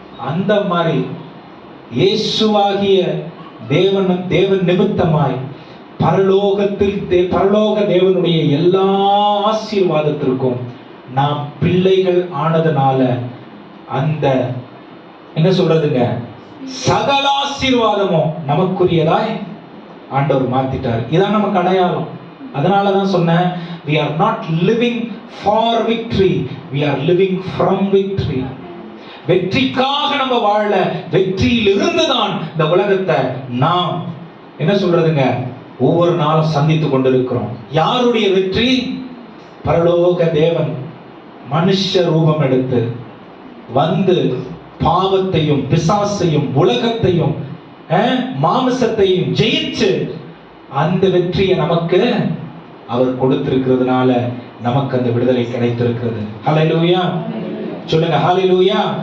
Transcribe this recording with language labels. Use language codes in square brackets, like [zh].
[ta] அந்த மாதிரி இயேசுவாகிய தேவன் நிமித்தமாய் பரலோக தேவனுடைய எல்லா ஆசீர்வாதத்திற்கும் நாம் பிள்ளைகள் ஆனதுனால அந்த என்ன சொல்றதுங்க, சகல ஆசீர்வாதமும் நமக்குரியதாய் ஆண்டவர் மாத்திட்டார். இதான் நமக்கு அடையாளம். அதனாலதான் சொன்னேன், [en] we are not living for victory, we are living from victory. [ta] வெற்றிக்காக நம்ம வாழ, வெற்றியில் இருந்துதான் இந்த உலகத்தை நாம் என்ன சொல்றதுங்க ஒவ்வொரு நாளும் சந்தித்துக் கொண்டிருக்கிறோம். யாருடைய வெற்றி? பரலோக தேவன் மனுஷ ரூபம் எடுத்து வந்து பாவத்தையும் பிசாசையும் உலகத்தையும் மாமிசத்தையும் ஜெயிச்சு அந்த வெற்றியை நமக்கு அவர் கொடுத்திருக்கிறதுனால நமக்கு அந்த விடுதலை கிடைத்திருக்கிறது. ஹல்லேலூயா. சொல்லுங்க ஹல்லேலூயா.